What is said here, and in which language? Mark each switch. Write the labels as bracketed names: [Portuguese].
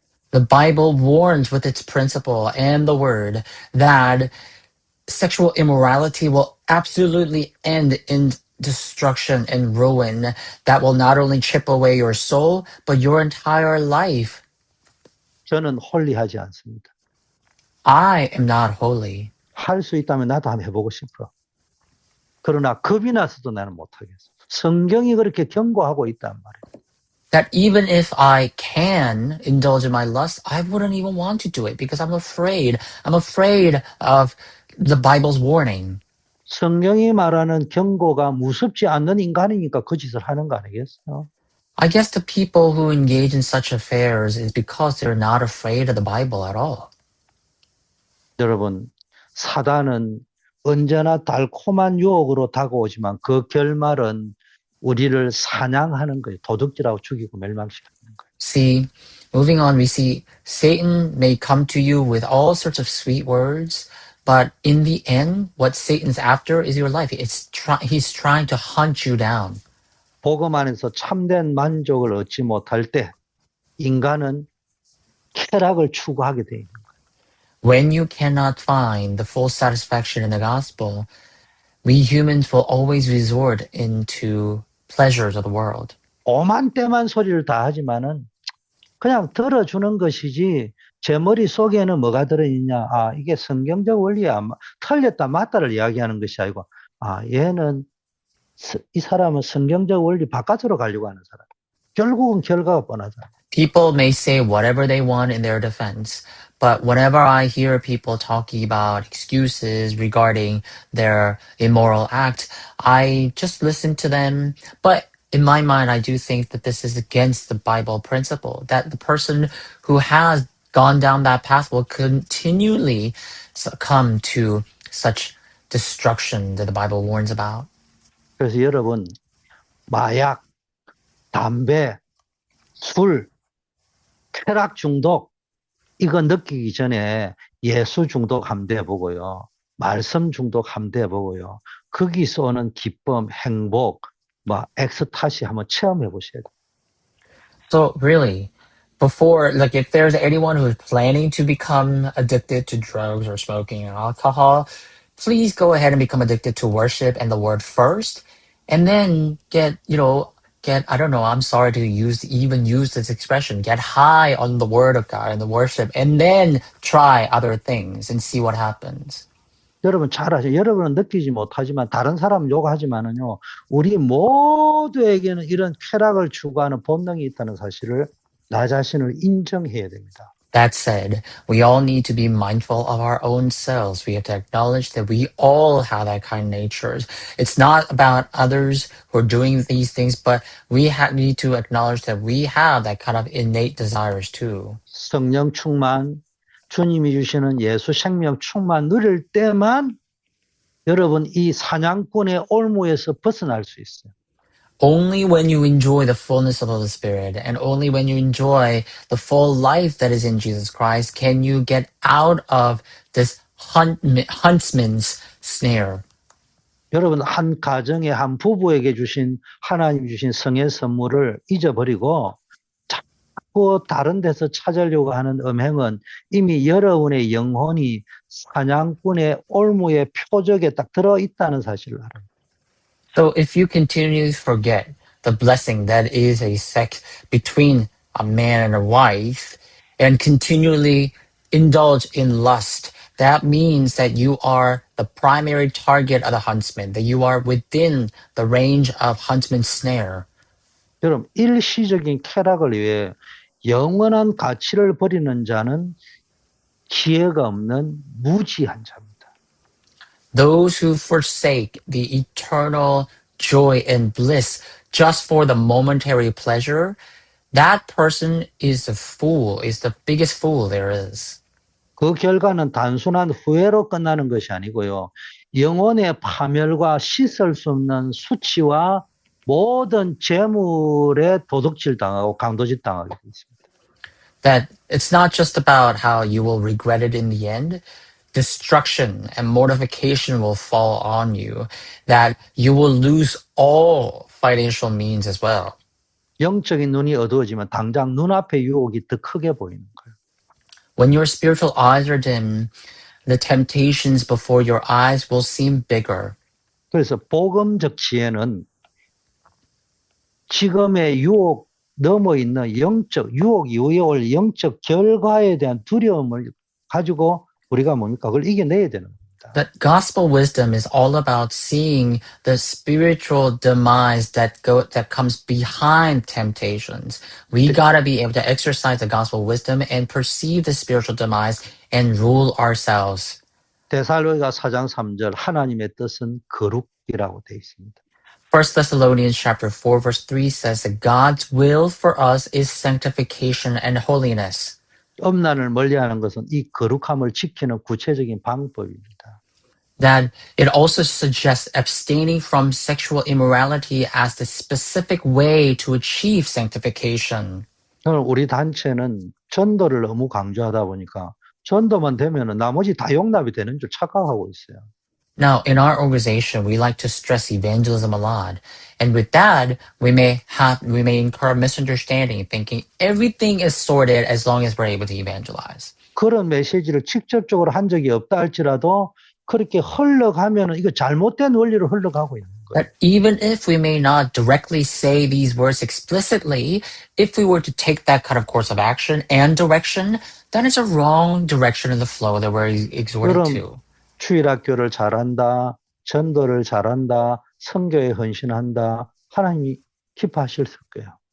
[English] The Bible warns with its principle and the word that sexual immorality will absolutely end in destruction and ruin that will not only chip away your soul, but your entire life. [Korean] 저는 홀리하지 않습니다. [English] I am not holy. [Korean] 할 수 있다면 나도 한번 해보고 싶어. 그러나 겁이 나서도 나는 못하겠어. 성경이 그렇게 경고하고 있단 말이에요. [English] That even if I can indulge in my lust, I wouldn't even want to do it because I'm afraid. I'm afraid of the Bible's warning. [Korean] 성경이 말하는 경고가 무섭지 않는 인간이니까 그 짓을 하는 거 아니겠어요? [English] I guess the people who engage in such affairs is because they're not afraid of the Bible at all. [Korean] 여러분, 사단은 언제나 달콤한 유혹으로 다가오지만 그 결말은 우리를 사냥하는 거예요. 도둑질하고 죽이고 멸망시키는 거예요. [English] See, moving on, we see Satan may come to you with all sorts of sweet words, but in the end, what Satan's after is your life. He's trying to hunt you down. [Korean] 복음 안에서 참된 만족을 얻지 못할 때 인간은 쾌락을 추구하게 돼 있는 거예요. [English] When you cannot find the full satisfaction in the gospel, we humans will always resort into pleasures of the world. [Korean] 오만 때만 소리를 다 하지만은 그냥 들어주는 것이지 제 머릿속에는 뭐가 들어있냐. 아, 이게 성경적 원리야. 틀렸다 맞다를 이야기하는 것이 아니고 얘는 이 사람은 성경적 원리 바깥으로 가려고 하는 사람. 결국은 결과가 뻔하잖아. [English] People may say whatever they want in their defense, but whenever I hear people talking about excuses regarding their immoral act, I just listen to them. But in my mind, I do think that this is against the Bible principle, that the person who has gone down that path will continually succumb to such destruction that the Bible warns about. [Korean] 그래서 여러분, 마약, 담배, 술, 쾌락 중독, 이거 느끼기 전에 예수 중독 함대 보고요. 말씀 중독 함대 보고요. 거기서 오는 기쁨, 행복, 엑스타시 한번 체험해 보셔야 돼요. [English] So really, before, like if there's anyone who's planning to become addicted to drugs or smoking or alcohol, please go ahead and become addicted to worship and the word first, and then get, I don't know, I'm sorry to even use this expression, get high on the word of God and the worship, and then try other things and see what happens. [Korean] 여러분 잘 아세요. 여러분은 느끼지 못하지만 다른 사람 욕하지만은요. 우리 모두에게는 이런 쾌락을 추구하는 본능이 있다는 사실을 나 자신을 인정해야 됩니다. [English] That said, we all need to be mindful of our own selves. We have to acknowledge that we all have that kind of nature. It's not about others who are doing these things, but we need to acknowledge that we have that kind of innate desires too. [Korean] 성령 충만, 주님이 주시는 예수 생명 충만 누릴 때만 여러분 이 사냥꾼의 올무에서 벗어날 수 있어요. [English] Only when you enjoy the fullness of the Spirit and only when you enjoy the full life that is in Jesus Christ can you get out of this huntsman's snare. [Korean] 여러분 한 가정의 한 부부에게 주신 하나님 주신 성의 선물을 잊어버리고 자꾸 다른 데서 찾으려고 하는 음행은 이미 여러분의 영혼이 사냥꾼의 올무의 표적에 딱 들어있다는 사실을 알아요. [English] So if you continually forget the blessing that is a sex between a man and a wife and continually indulge in lust, that means that you are the primary target of the huntsman, that you are within the range of huntsman's snare. [Korean] 여러분, 일시적인 쾌락을 위해 영원한 가치를 버리는 자는 기회가 없는 무지한 자입니다. [English] Those who forsake the eternal joy and bliss just for the momentary pleasure, that person is a fool, is the biggest fool there is. [Korean] 그 결과는 단순한 후회로 끝나는 것이 아니고요. 영혼의 파멸과 씻을 수 없는 수치와 모든 재물에 도둑질 당하고 강도질 당하게 돼 있습니다. [English] That it's not just about how you will regret it in the end. Destruction and mortification will fall on you, that you will lose all financial means as well. [Korean] 영적인 눈이 어두워지면 당장 눈앞의 유혹이 더 크게 보이는 거예요. [English] When your spiritual eyes are dim, the temptations before your eyes will seem bigger. [Korean] 그래서 복음적 지혜는 지금의 유혹 넘어 있는 영적 유혹 이후에 올 영적 결과에 대한 두려움을 가지고 우리가 뭡니까? 그걸 이겨내야 되는 겁니다. [English] That gospel wisdom is all about seeing the spiritual demise that comes behind temptations. We gotta be able to exercise the gospel wisdom and perceive the spiritual demise and rule ourselves. [Korean] 데살로니가 4장 3절 하나님의 뜻은 거룩이라고 되어 있습니다. [English] 1 Thessalonians chapter 4 verse 3 says that God's will for us is sanctification and holiness. [Korean] 음란을 멀리하는 것은 이 거룩함을 지키는 구체적인 방법입니다. [English] That it also suggests abstaining from sexual immorality as the specific way to achieve sanctification. [Korean] 오늘 우리 단체는 전도를 너무 강조하다 보니까 전도만 되면은 나머지 다 용납이 되는 줄 착각하고 있어요. [English] Now, in our organization, we like to stress evangelism a lot. And with that, we may incur misunderstanding, thinking everything is sorted as long as we're able to evangelize. [Korean] 그런 메시지를 직접적으로 한 적이 없다 할지라도 그렇게 흘러가면은 이거 잘못된 원리로 흘러가고 있는 거예요. [English] That even if we may not directly say these words explicitly, if we were to take that kind of course of action and direction, then it's a wrong direction in the flow that we're exhorted to. [Korean] 주일학교를 잘한다, 전도를 잘한다, 선교에 헌신한다. 하나님이 기뻐하실 거예요.